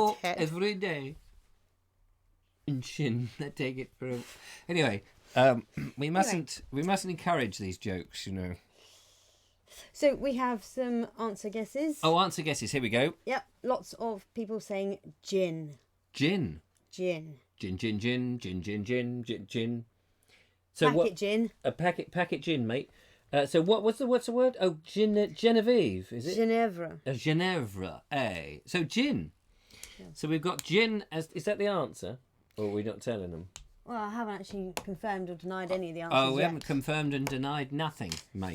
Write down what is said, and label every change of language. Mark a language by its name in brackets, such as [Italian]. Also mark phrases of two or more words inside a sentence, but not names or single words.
[English] walk tête. every day. And shin, I take it for a... Anyway, we mustn't encourage these jokes, So we have some answer guesses. Oh, answer guesses. Here we go. Yep, lots of people saying gin. Gin. Gin. Gin, gin, gin, gin, gin, gin, gin, gin. So Packet gin. A packet gin, mate. So what's the word? Oh, Genevieve, is it? Ginevra. Ginevra, eh? So gin. Yeah. So we've got gin as... Is that the answer? Or are we not telling them? Well, I haven't actually confirmed or denied any of the answers. Oh, we yet. haven't confirmed and denied nothing, mate.